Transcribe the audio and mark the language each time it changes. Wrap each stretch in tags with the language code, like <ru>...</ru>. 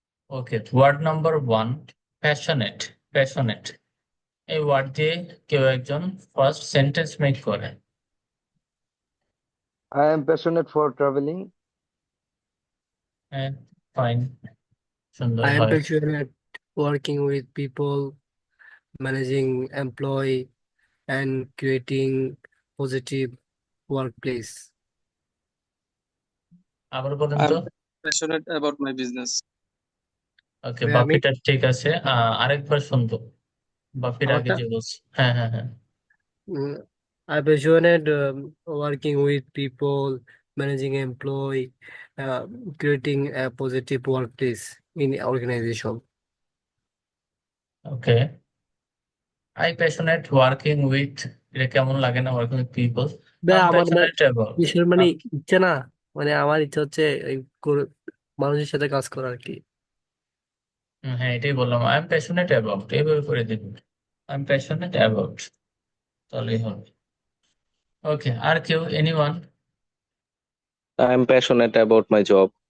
<bn>ওকে, ward number 1, passionate. Passionate এই word দিয়ে কেউ একজন ফার্স্ট সেন্টেন্স মেক করে।</bn> <en>I am passionate for traveling.</en> <bn>হ্যাঁ, ফাইন, সুন্দর</bn> <en>I am</en> <bn>হয়।</bn> <en>passionate working with people, managing employee, and creating positive workplace.</en> <bn>আবার বলেন তো।</bn> <en>I'm passionate about my business.</en> <bn>ওকে, আমি বাপিটা ঠিক আছে, আরেকবার শুনবো বাপির আগে আমারটা যে বলছি। হ্যাঁ হ্যাঁ হ্যাঁ।</bn> <en>I passionate working with people, managing employee, creating a positive workplace in organization.</en> <bn>Okay,</bn> <en>I passionate working with,</en> <bn>এটা কেমন লাগে না,</bn> <en>Working with people. I am</en> <bn>আমার</bn> <en>Passionate about.</en> <bn>বিষয় মানে ইচ্ছা না, মানে আমার ইচ্ছা হচ্ছে এই মানুষের সাথে কাজ করা আর কি। হ্যাঁ, এটাই বললাম,</bn> <en>I am passionate about,</en> <bn>এইভাবে করে দিবেন। আই এম প্যাশনেট অ্যাবাউট, তাহলেই হবে। ওকে, আর কেউ,</bn> <en>Anyone? I'm passionate about my job.</en>